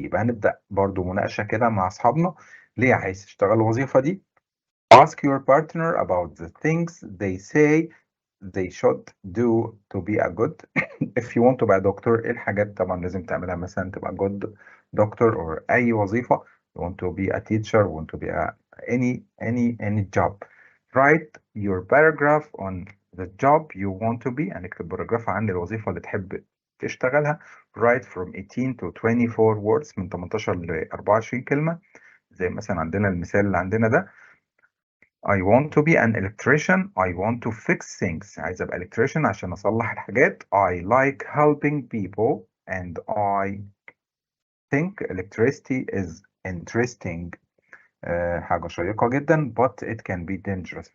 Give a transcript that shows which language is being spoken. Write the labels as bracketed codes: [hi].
[ar] يبقى هنبدأ برضو مناقشة كده مع أصحابنا. ليه عايز تشتغل الوظيفة دي؟ [en] Ask your partner about the things they say they should do to be a good. If you want to be a doctor [ar] إيه الحاجات طبعا لازم تعملها مثلا تبقى [en] good doctor or [ar] أي وظيفة. [en] You want to be a teacher, want to be any job. Write your paragraph on the job you want to be. [ar] يعني اكتب باراجراف عن الوظيفة اللي تحب تشتغلها. [en] Write from 18 to 24 words [ar] من 18 ل 24 كلمة. زي مثلا عندنا المثال اللي عندنا ده. [en] I want to be an electrician. I want to fix things. [ar] عايز أبقى electrician عشان أصلح الحاجات. [en] I like helping people and I think electricity is interesting. [ar] حاجة شيقة جدا [en] but it can be dangerous.